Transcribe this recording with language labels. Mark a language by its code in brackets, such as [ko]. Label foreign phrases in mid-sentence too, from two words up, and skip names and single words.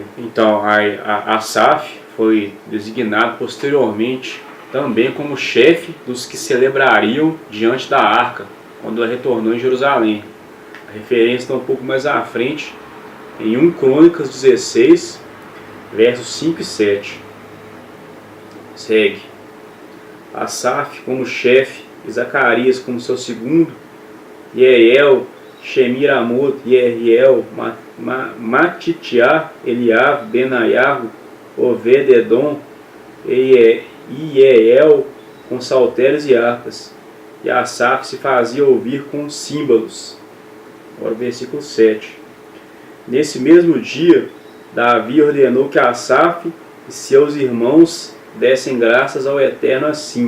[pt] Então, a Asaf foi designado posteriormente também como chefe dos que celebrariam diante da arca, quando ela retornou em Jerusalém. A referência está um pouco mais à frente, em 1 Crônicas 16, versos 5 e 7. Segue. Asaf como chefe, e Zacarias como seu segundo, Yeiel, Shemiramot, Yeriel, Matitiá, Eliav, Benaiahu, Obed-edom, Ieel com saltérios e harpas. E Asaf se fazia ouvir com símbolos. Agora o versículo 7. Nesse mesmo dia, Davi ordenou que Asaf e seus irmãos dessem graças ao Eterno assim.